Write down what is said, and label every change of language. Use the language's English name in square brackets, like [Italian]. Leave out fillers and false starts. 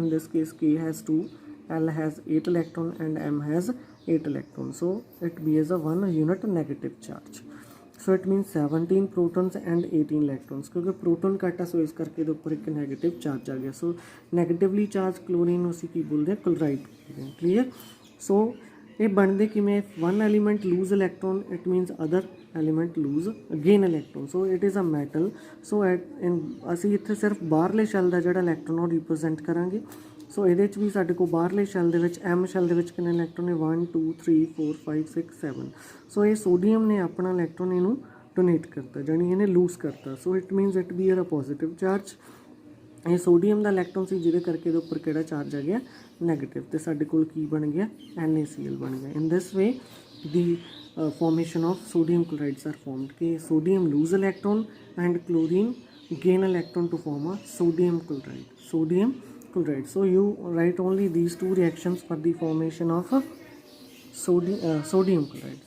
[English] In this case, K has 2, L has 8 electron and M has 8 electrons. So it bears a 1 unit negative charge. So it means 17 protons and 18 electrons, [Punjabi] क्योंकि proton घट है सो इस करके ਇਹਦੇ ਉੱਪਰ ਇੱਕ negative charge ਆ ਗਿਆ। ਸੋ ਨੈਗੇਟਿਵਲੀ ਚਾਰਜ ਕਲੋਰੀਨ ਨੂੰ ਅਸੀਂ ਕੀ ਬੋਲਦੇ ਹਾਂ, ਕਲੋਰਾਈਡ ਬੋਲਦੇ ਹਾਂ। ਕਲੀਅਰ। ਸੋ ਇਹ ਬਣਦੇ ਕਿਵੇਂ, [English] One element lose electron, it means other element lose gain electron. So it is a metal. [Punjabi] ਸੋ ਅਸੀਂ ਇੱਥੇ ਸਿਰਫ ਬਾਹਰਲੇ ਸ਼ੈਲ ਦਾ ਜਿਹੜਾ ਇਲੈਕਟ੍ਰੋਨ ਉਹ ਰਿਪਰੈਜ਼ੈਂਟ ਕਰਾਂਗੇ। ਸੋ ਇਹਦੇ 'ਚ ਵੀ ਸਾਡੇ ਕੋਲ ਬਾਹਰਲੇ ਸ਼ੈਲ ਦੇ ਵਿੱਚ M ਸ਼ੈਲ ਦੇ ਵਿੱਚ ਕਿੰਨੇ ਇਲੈਕਟ੍ਰੋਨ ਨੇ, 1 2 3 4 5 6 7। ਸੋ ਇਹ ਸੋਡੀਅਮ ਨੇ ਆਪਣਾ ਇਲੈਕਟ੍ਰੋਨ ਇਹਨੂੰ ਡੋਨੇਟ ਕਰਤਾ, ਜਾਣੀ ਇਹਨੇ ਲੂਜ਼ ਕਰਤਾ। [English] So it means it bear a positive charge. [Punjabi] ਇਹ ਸੋਡੀਅਮ ਦਾ ਇਲੈਕਟ੍ਰੋਨ ਸੀ ਜਿਹਦੇ ਕਰਕੇ ਇਹਦੇ ਉੱਪਰ ਕਿਹੜਾ ਚਾਰਜ ਆ ਗਿਆ, ਨੈਗੇਟਿਵ, ਤੇ ਸਾਡੇ ਕੋਲ ਕੀ ਬਣ ਗਿਆ, NaCl ਬਣ ਗਿਆ। [English] In this way the formation of sodium chlorides are formed. [Punjabi] कि [English] sodium lose electron and chlorine gain electron to form a sodium chloride. So you write only these two reactions for the formation of sodium chloride.